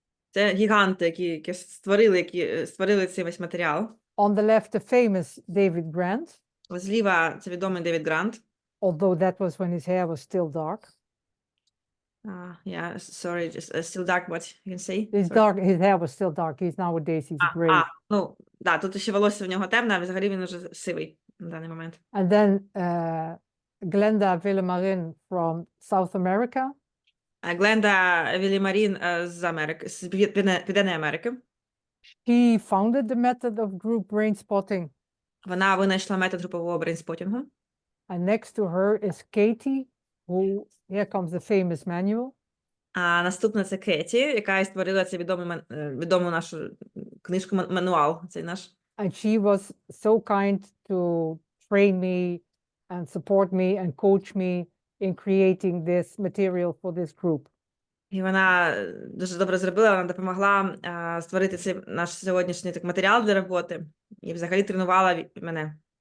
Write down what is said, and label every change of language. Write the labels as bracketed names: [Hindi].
[Ukrainian] Це гіганти, які створили цей весь матеріал. [English] On the left, the famous David Grant. [Ukrainian] Зліва це відомий Девід Грант. [English] Although that was when his hair was still dark. Yeah, sorry, just still dark, what you can say? His hair was still dark. Nowadays he's gray. [Ukrainian] Ну, да, тут ще волосся в нього темне, а взагалі він уже сивий на даний момент. [English] And then Glenda Villemarin from South America. [Ukrainian] Гленда Вілімарін з Америки, з Південної Америки. [English] She founded the method of group brainspotting. [Ukrainian] Вона винайшла метод групового брейнспотінгу. [English] And next to her is Katie, who, here comes the famous manual. [Ukrainian] А наступна це Кеті, яка і створила цю відому нашу книжку мануал. Цей наш. [English] And she was so kind to train me and support me and coach me in creating this material for this group. [Ukrainian] І вона дуже добре зробила, вона допомогла створити цей наш сьогоднішній матеріал для роботи і взагалі тренувала мене.